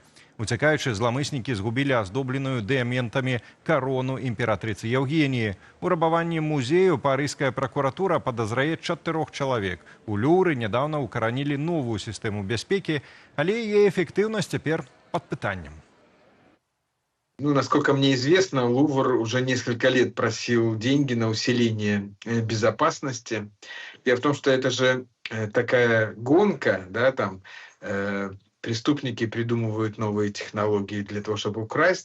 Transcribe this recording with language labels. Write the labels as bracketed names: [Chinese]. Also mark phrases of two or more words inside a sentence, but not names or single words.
[Belarusian] Уцякаючы, зламыснікі згубілі аздобленую дыяментамі карону імператрыцы Еўгеніі. У рабаванні музею парыжская пракуратура падазрае 4 чалавек. У Люўры нядаўна укаранілі новую сістэму бяспекі, але яе эфектыўнасць цяпер пад пытаннем. [Russian] Насколько мне известно, Лувр уже несколько лет просил деньги на усиление безопасности. Дело в том, что это же такая гонка, да, там преступники придумывают новые технологии для того, чтобы украсть.